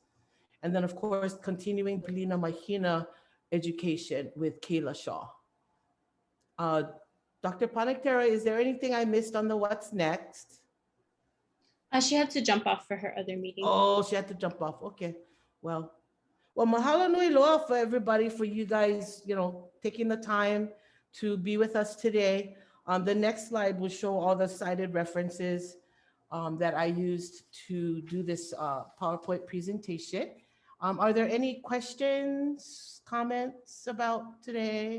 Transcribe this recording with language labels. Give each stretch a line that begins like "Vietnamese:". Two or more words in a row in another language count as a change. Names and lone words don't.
English: And then of course, continuing Pilina Mahina education with Kayla Shaw. Dr. Ponichtera, is there anything I missed on the what's next? she had to jump off for her other meeting. Oh, she had to jump off. Okay. Well,
Hawaiian: mahalo nui loa
English: for everybody, for you guys, taking the time to be with us today. The next slide will show all the cited references that I used to do this PowerPoint presentation. Are there any questions, comments about today?